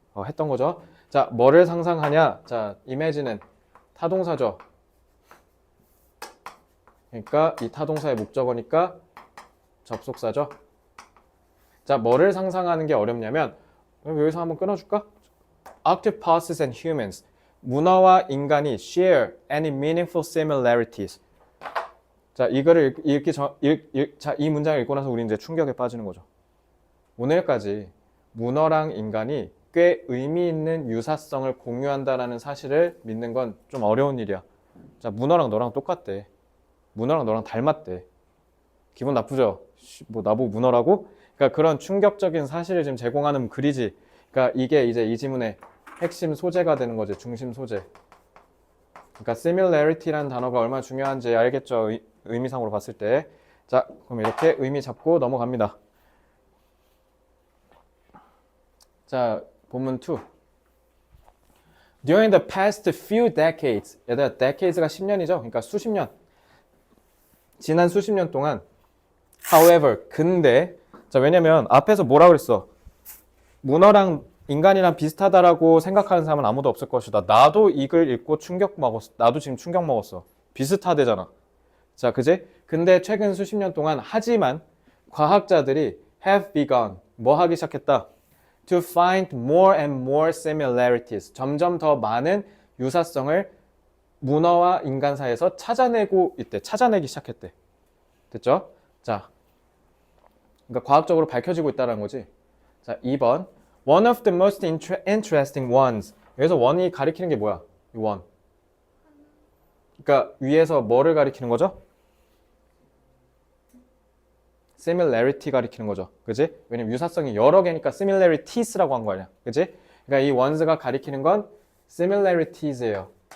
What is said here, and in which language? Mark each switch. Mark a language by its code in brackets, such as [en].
[ko] 했던 거죠. 자, 뭐를 상상하냐? 자, imagine은 타동사죠. 그러니까 이 타동사의 목적어니까 접속사죠. 자, 뭐를 상상하는 게 어렵냐면 여기서 한번 끊어줄까? [en] Octopuses and humans. [ko] 문어와 인간이 [en] share any meaningful similarities. [ko] 자, 이거를 이 문장을 읽고 나서 우리 이제 충격에 빠지는 거죠. 오늘까지 문어랑 인간이 꽤 의미 있는 유사성을 공유한다라는 사실을 믿는 건 좀 어려운 일이야. 자, 문어랑 너랑 똑같대. 문어랑 너랑 닮았대. 기분 나쁘죠? 뭐 나보고 문어라고? 그러니까 그런 충격적인 사실을 지금 제공하는 글이지. 그러니까 이게 이제 이 지문의 핵심 소재가 되는 거지. 중심 소재. 그러니까 similarity라는 단어가 얼마나 중요한지 알겠죠? 의미상으로 봤을 때. 자, 그럼 이렇게 의미 잡고 넘어갑니다. 자, 본문 2. [en] During the past few decades. [ko] 얘들아, decades가 10년이죠? 그러니까 수십 년. 지난 수십 년 동안 however, 근데 자, 왜냐면 앞에서 뭐라 그랬어? 문어랑 인간이랑 비슷하다라고 생각하는 사람은 아무도 없을 것이다. 나도 이 글 읽고 충격 먹었어. 나도 지금 충격 먹었어. 비슷하대잖아. 자, 그지? 근데 최근 수십 년 동안 하지만 과학자들이 [en] have begun [ko] 뭐 하기 시작했다? [en] To find more and more similarities. [ko] 점점 더 많은 유사성을 문어와 인간 사이에서 찾아내고 있대. 찾아내기 시작했대. 됐죠? 자, 그러니까 과학적으로 밝혀지고 있다는 거지. 자, 2번. [en] One of the most interesting ones. [ko] 여기서 one이 가리키는 게 뭐야? 이 one. 그러니까 위에서 뭐를 가리키는 거죠? similarity 가리키는 거죠. 그지? 왜냐면 유사성이 여러 개니까 similarieties라고 한 거 아니야. 그지? 그러니까 이 ones가 가리키는 건 similarities예요.